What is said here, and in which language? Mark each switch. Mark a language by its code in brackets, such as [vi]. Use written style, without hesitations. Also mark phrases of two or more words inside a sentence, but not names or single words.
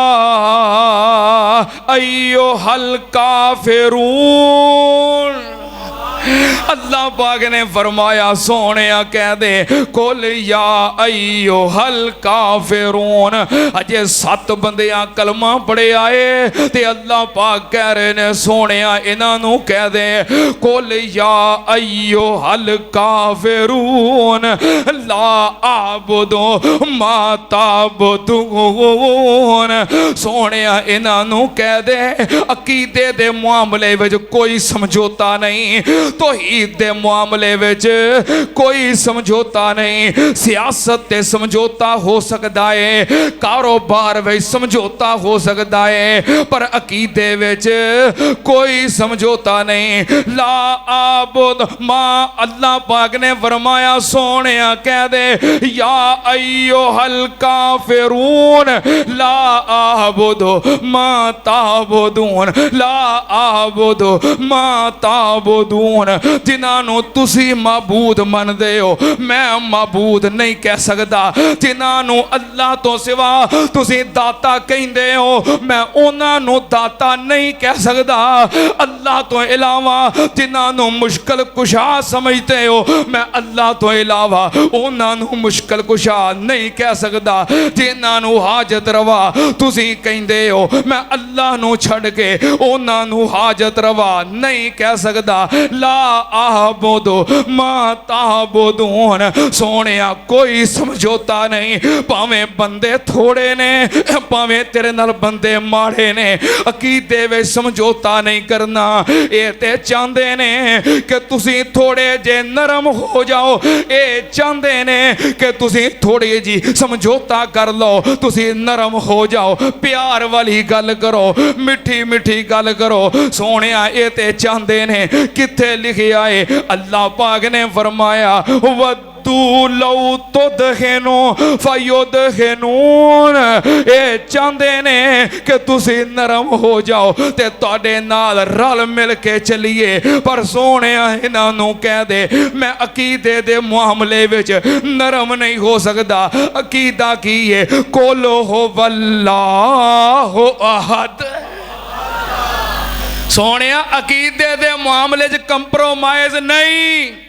[ar] ایھا الکافرون [pa] اللہ پاک نے فرمایا سونیا کہہ دے [ar] قل یا ایھا الکافرون [pa] اجے 7 بندیاں کلمہ پڑھے آئے تے اللہ پاک کہہ رہے نے سونیا انہاں نوں کہہ دے [ar] قل یا ایھا الکافرون لا اعبد ما [pa] تعبدون سونیا انہاں نوں کہہ دے عقیدے دے معاملے وچ کوئی سمجھوتا نہیں توحید دے معاملے وچ کوئی سمجھوتا نہیں سیاست تے سمجھوتا ہو سکتا ہے کاروبار وچ سمجھوتا ہو سکتا ہے پر عقیدے وچ کوئی سمجھوتا نہیں [ar] لا اعبد ما [pa] اللہ پاک نے فرمایا سونیا کہہ دے [ar] یا ایھا الکافرون لا اعبد ما تعبدون لا اعبد ما تعبدون [pa] جنہاں نو تسی معبود من دے ہو میں معبود نہیں کہہ سکتا جنہاں نو اللہ تو سوا تسی داتا کہندے ہو میں انہاں نو داتا نہیں کہہ سکتا اللہ تو علاوہ جنہاں نو مشکل کشا سمجھتے ہو میں اللہ تو علاوہ انہاں نو مشکل کشا نہیں کہہ سکتا جنہاں نو حاجت روا تسی کہندے ہو میں اللہ نو چھڑ کے انہاں نو حاجت روا نہیں کہہ سکتا [ar] لا اعبد ما تعبدون [pa] سونیا کوئی سمجھوتا نہیں پاویں بندے تھوڑے نے پاویں تیرے نال بندے ماڑے نے عقیدے وچ سمجھوتا نہیں کرنا اے تے چاہندے نے کہ تسی تھوڑے جے نرم ہو جاؤ اے چاہندے نے کہ تسی تھوڑی جی سمجھوتا کر لو تسی نرم ہو جاؤ پیار والی گل کرو مٹھی مٹھی گل کرو سونیا اے تے چاہندے نے کتھے لکھیا ہے اللہ پاک نے فرمایا ود [ar] ودو لو تدہنو فیدہنون، [pa] اے چاندے نے کہ تسی نرم ہو جاؤ تے تواڈے نال رل مل کے چلیے، پر سونے انہاں نوں کہہ دے میں عقیدے دے معاملے وچ نرم نہیں ہو سکدا۔ [ar] عقیدہ کی ہے قل ہو واللہ احد۔ [pa] سونے عقیدے دے معاملے وچ کمپرومائز نہیں۔